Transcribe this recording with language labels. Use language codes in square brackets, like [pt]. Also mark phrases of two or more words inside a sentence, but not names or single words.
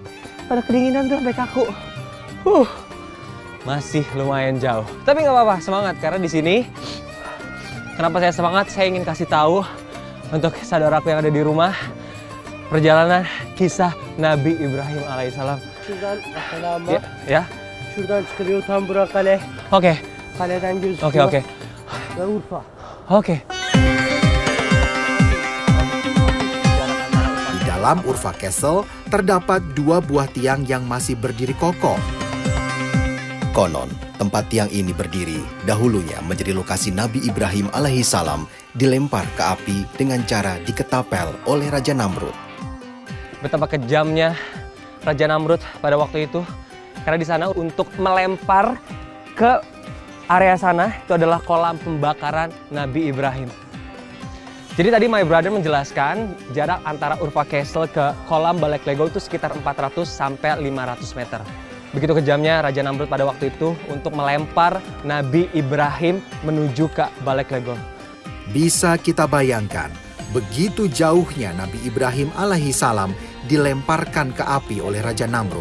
[id] Pada kedinginan tuh sampai kaku. Masih lumayan jauh. Tapi nggak apa-apa, semangat karena di sini. Kenapa saya semangat? Saya ingin kasih tahu untuk saudaraku yang ada di rumah, perjalanan kisah Nabi Ibrahim aleyhisselam. [tr] Şuradan akalama. [id] Ya. [tr] Şuradan çıkılıyor tam bura kale. [id] Oke. [tr] Kaleden gözüküyor. [id] Oke. [tr] Ve Urfa. [id] Oke. Di dalam Urfa Castle terdapat 2 buah tiang yang masih berdiri kokoh. Konon, tempat tiang ini berdiri dahulunya menjadi lokasi Nabi Ibrahim alaihissalam dilempar ke api dengan cara diketapel oleh Raja Namrud. Betapa kejamnya Raja Namrud pada waktu itu, karena di sana untuk melempar ke area sana itu adalah kolam pembakaran Nabi Ibrahim. Jadi tadi [en] my brother [id] menjelaskan jarak antara Urfa Castle ke kolam Balik Lego itu sekitar 400 sampai 500 meter. Begitu kejamnya Raja Namrud pada waktu itu untuk melempar Nabi Ibrahim menuju ke Balik Lego. Bisa kita bayangkan, begitu jauhnya Nabi Ibrahim alaihissalam dilemparkan ke api oleh Raja Namrud.